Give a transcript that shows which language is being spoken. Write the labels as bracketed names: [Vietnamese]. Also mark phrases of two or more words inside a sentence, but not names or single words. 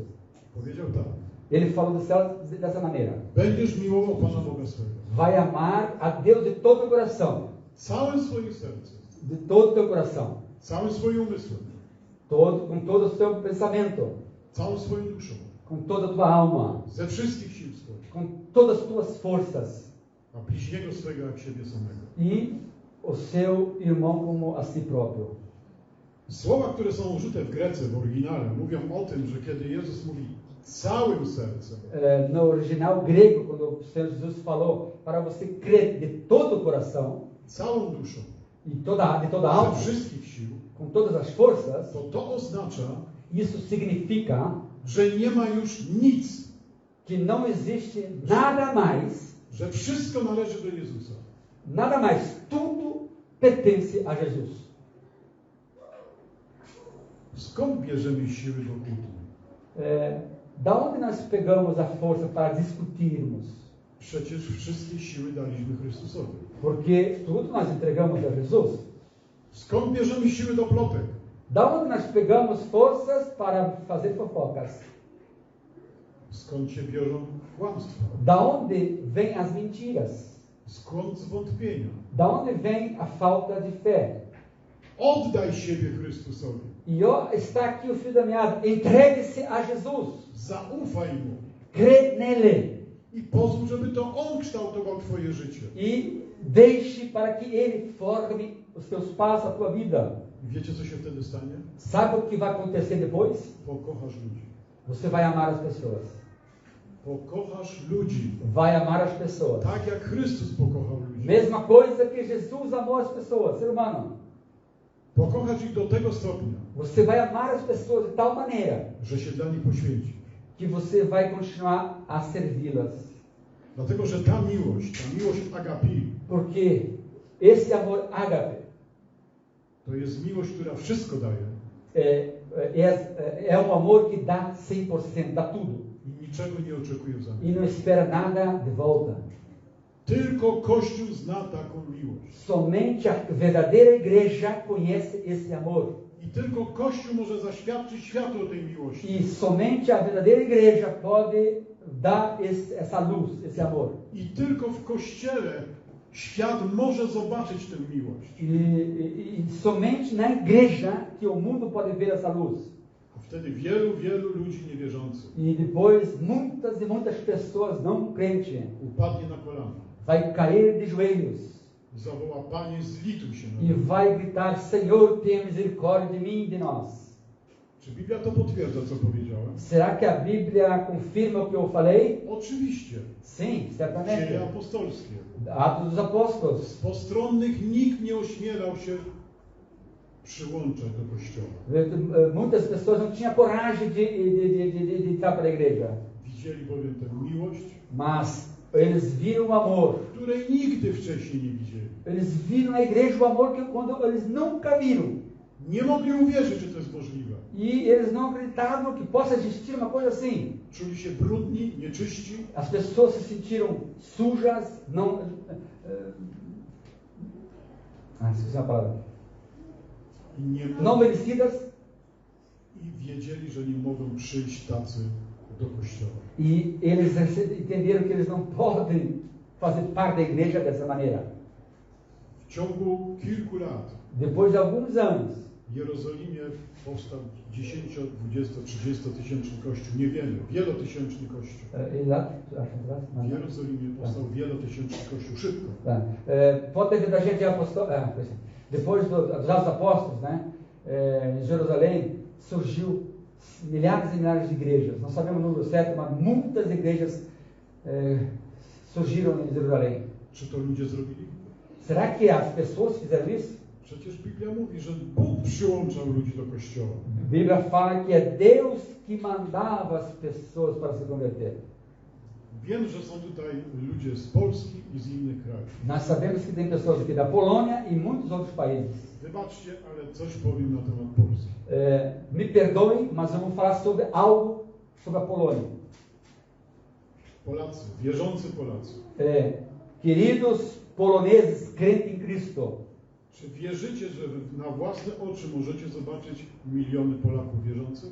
[Polish] Powiedział tak. [Portuguese] Ele falou dessa maneira: [Polish] Będziesz miłował Pana Boga swego. [Portuguese] vai amar a Deus de todo o coração, [Polish] Całym swoim sercem, [Portuguese] de todo o teu coração, [Polish] całym swoim umysłem, [Portuguese] com todo o seu pensamento, [Polish] całą swoją duszą, [Portuguese] com toda a tua alma, [Polish] ze wszystkich sił swoich, [Portuguese] com todas as tuas forças, [Polish] a bliźniego swego jak siebie samego. [Portuguese] e o seu irmão como a si próprio. [Polish] Słowa, które są użyte w Grece, w oryginale, mówią o tym, że kiedy Jezus mówi całym sercem, [Portuguese] No original grego, quando o Senhor Jesus falou para você crer de todo o coração [Polish] całą duszą, [Portuguese] e de toda a [Polish] ze [Portuguese] alma, [Polish] wszystkich sił, [Portuguese] com todas as forças, [Polish] to oznacza, [Portuguese] isso significa [Polish] że nie ma już nic, [Portuguese] que não existe nada mais, [Polish] że wszystko należy do Jezusa. [Portuguese] nada mais, tudo pertence a Jesus. [Polish] Skąd bierzemy siły do kultu? [Portuguese] Da onde nós pegamos a força para discutirmos? [Polish] Przecież wszystkie siły daliśmy Chrystusowi. [Portuguese] Porque tudo nós entregamos a Jesus. [Polish] Skąd bierzemy siły do plotek? [Portuguese] Da onde nós pegamos forças para fazer fofocas? [Polish] Skąd się biorą kłamstwa? [Portuguese] Da onde vêm as mentiras? [Polish] Skąd zwątpienia? [Portuguese] Da onde vem a falta de fé? [Polish] Oddaj siebie Chrystusowi. [Portuguese] E ó, está aqui o fio da meada. Entregue-se a Jesus. [Polish] Zaufaj Mu. [Portuguese] Crê nele. [Polish] I pozwól, żeby to On kształtował Twoje życie. [Portuguese] E deixe para que Ele forme os teus passos, a tua vida. [Polish] I wiecie, co się wtedy stanie? [Portuguese] Sabe o que vai acontecer depois? [Polish] Pokochasz ludzi. [Portuguese] Você vai amar as pessoas. [Polish] Pokochasz ludzi. [Portuguese] Vai amar as pessoas. [Polish] Tak jak Chrystus pokochał ludzi. [Portuguese] Mesma coisa que Jesus amou as pessoas, ser humano. [Polish] Pokochasz ich do tego stopnia, [Portuguese] Você vai amar as pessoas de tal maneira [Polish] że się dla nich poświęcisz. [Portuguese] que você vai continuar a servi-las. [Polish] Dlatego, że ta miłość agapi, [Portuguese] Porque esse amor ágape [Polish] to jest miłość, która wszystko daje [Portuguese] é um amor que dá 100%, dá tudo. [Polish] i niczego nie oczekuje w zamian. [Portuguese] E não espera nada de volta. [Polish] Tylko Kościół zna taką miłość. [Portuguese] Somente a verdadeira igreja conhece esse amor. [Polish] I tylko Kościół może zaświadczyć światu o tej miłości. [Portuguese] E somente a verdadeira igreja pode dar essa luz, esse amor. [Polish] I tylko w Kościele świat może zobaczyć tę miłość. [Portuguese] E somente na igreja que o mundo pode ver essa luz. [Polish] A wtedy wielu ludzi niewierzących [Portuguese] E depois muitas e muitas pessoas não crentes [Polish] upadnie na kolana. [Portuguese] vai cair de joelhos [Polish] I zawoła: Panie, zlituj się [Portuguese] e [Polish] nad nami. [Portuguese] vai gritar: Senhor, tenha misericórdia de mim e de nós. [Polish] Czy Biblia to potwierdza, co powiedziałem? [Portuguese] Será que a Bíblia confirma o que eu falei? [Polish] Oczywiście. [Portuguese] Sim, certamente. [Polish] Dzieje apostolskie. [Portuguese] Atos dos Apóstolos. [Polish] Z postronnych nikt nie ośmielał się przyłączać do Kościoła. [Portuguese] Muitas pessoas não tinham coragem de entrar para a igreja. [Polish] Widzieli bowiem tę miłość, [Portuguese] Mas eles viram o amor. [Polish] której nigdy wcześniej nie widzieli. [Portuguese] Eles viram na igreja o amor que quando eles nunca viram. [Polish] Nie mogli uwierzyć, że to jest możliwe. [Portuguese] E eles não acreditavam que possa existir uma coisa assim. [Polish] Czuli się brudni, nieczyści, [Portuguese] As pessoas se sentiram sujas, não esqueci uma palavra. [Polish] I nie [Portuguese] Não merecidas. [Polish] I wiedzieli, że nie mogą przyjść tacy do kościoła. [Portuguese] E eles entenderam que eles não podem fazer parte da igreja dessa maneira. [Polish] W ciągu kilku lat [Portuguese] Depois de alguns anos, [Polish] w Jerozolimie powstał 10, 20, 30 tysięczny kościół. Nie wiemy, wielotysięczny kościół. W Jerozolimie powstał wielotysięczny kościół. Szybko. [Portuguese] Pode ter da gente apostólica. Depois dos apóstolos, né, em Jerusalém, surgiu milhares e milhares de igrejas. Não sabemos o número certo, mas muitas igrejas surgiram em Jerusalém. [Polish] Czy to ludzie zrobili? [Portuguese] Será que as pessoas fizeram isso? [Polish] Przecież Biblia mówi, że Bóg przyłączał ludzi do kościoła. [Portuguese] A Bíblia fala que é Deus que mandava as pessoas para se converter. [Polish] Wiem, że są tutaj ludzie z Polski i z innych krajów. [Portuguese] Nós sabemos que tem pessoas aqui da Polônia e muitos outros países. [Polish] Wybaczcie, ale coś powiem na temat Polski. [Portuguese] Me perdoem, mas eu vou falar sobre algo sobre a Polônia. [Polish] Polacy, wierzący Polacy. [Portuguese] Queridos poloneses crentes em Cristo, [Polish] Czy wierzycie, że na własne oczy możecie zobaczyć miliony Polaków wierzących?